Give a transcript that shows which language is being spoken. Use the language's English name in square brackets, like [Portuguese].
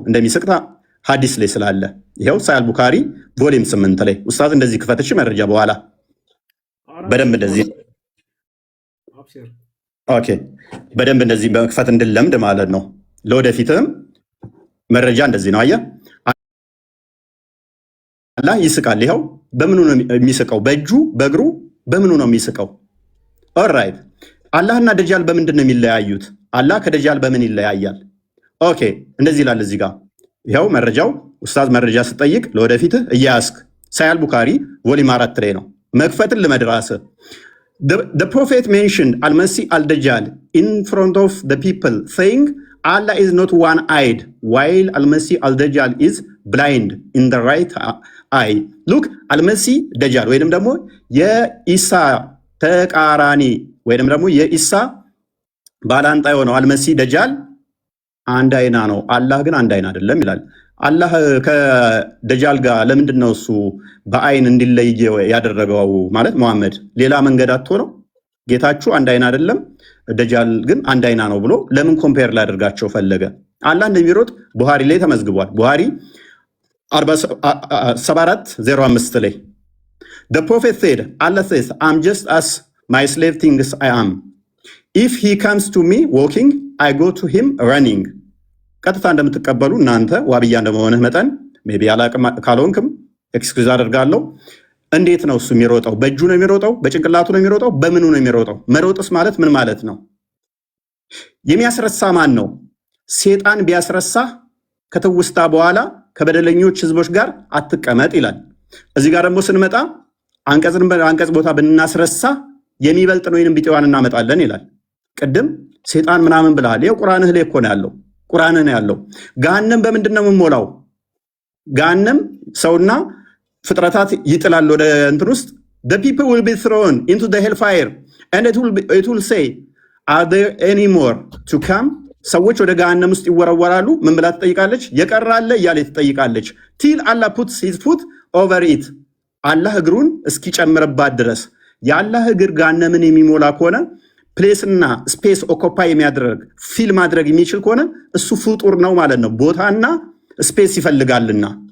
[Amharic] እንደሚስቅ ሀዲስ ላይ ስላለ ይኸው ሳሂህ ቡኻሪ ቮሊም 8 ላይ ኡስታዝ እንደዚህ ክፈትሽ መረጃ በኋላ በደንብ እንደዚህ ኦኬ በደንብ እንደዚህ በመክፈት እንድለምድ ማለት ነው። ለወደፊትም መረጃ እንደዚህ ነው። አየህ አላህ ይስቃል። ይኸው በምኑ ነው የሚስቀው? በእጁ በእግሩ በምኑ ነው የሚስቀው? ኦልራይት አላህና ደጃል በምንድን ነው የሚለያዩት? አላህ ከደጃል በምን ይለያያል? ኦኬ እንደዚህ ይላል እዚህ ጋር ይኸው መረጃው ኡስታዝ መረጃ ስጠይቅ ለወደፊትህ እያያስክ ሳሂህ ቡኻሪ ቮሊም 4 ላይ ነው። መክፈትን ልመድራስ [English] The prophet mentioned Al-Masih al-Dajjal in front of the people saying Allah is not one-eyed while Al-Masih al-Dajjal is blind in the right eye. [Amharic] Look Al-Masih Dajjal ወይንም ደግሞ የኢሳ ተቃራኒ ወይንም ደግሞ የኢሳ ባላንጣ የሆነው አልመሲህ ደጃል አንድ አይና ነው፣ አላህ ግን አንድ አይና አይደለም ይላል። አላህ ከደጃል ጋር ለምንድን ነው እሱ በአይን እንዲለይ ያደረገው? ማለት መሐመድ ሌላ መንገድ አጥቶ ነው? ጌታችሁ አንድ አይና አይደለም ደጃል ግን አንድ አይና ነው ብሎ ለምን ኮምፔር ላደርጋቸው ፈለገ? አላህ እንደሚሮጥ ቡሃሪ ላይ ተመዝግቧል። ቡሃሪ 74:05 ላይ [English] The prophet said Allah says I'm just as my slave thinks I am. If he comes to me walking I go to him running. [Amharic] ቀጥታ እንደምትቀበሉ እናንተ ዋብያ እንደመሆንህ መጠን ሜቢ አላቅም ካልሆንክም ኤክስኪውዝ አደርጋለሁ። እንዴት ነው እሱ የሚሮጠው? በእጁ ነው የሚሮጠው? በጭንቅላቱ ነው የሚሮጠው? በምኑ ነው የሚሮጠው? መሮጥስ ማለት ምን ማለት ነው? የሚያስረሳ ማን ነው? ሴጣን ቢያስረሳህ ከትውስታ በኋላ ከበደለኞች ህዝቦች ጋር አትቀመጥ ይላል። እዚህ ጋር ደግሞ ስንመጣ አንቀጽ ቦታ ብናስረሳ የሚበልጥ ነው ወይንም ቢጤዋን እናመጣለን ይላል። ቅድም ሴጣን ምናምን ብለሃል። ይኸው ቁርአንህ ላይ እኮ ነው ያለው። ቁርአንህ ነው ያለው። ገሃነም በምንድን ነው የምሞላው? ገሃነም ሰውና ፍጥረታት ይጥላል ወደ እንትን ውስጥ [English] the people will be thrown into the hellfire and it will say are there any more to come. [Amharic] ሰዎች ወደ ገሃነም ውስጥ ይወረወራሉ። ምን ብላ ትጠይቃለች? የቀራለ እያለ ትጠይቃለች። [English] till Allah puts his foot over it [Amharic] አላህ እግሩን እስኪጨምርባት ድረስ። የአላህ እግር ገሃነምን የሚሞላ ከሆነ ፕሌስና ስፔስ ኦኮፓይ የሚያደርግ ፊል ማድረግ የሚችል ከሆነ እሱ ፍጡር ነው ማለት ነው። ቦታና ስፔስ ይፈልጋልና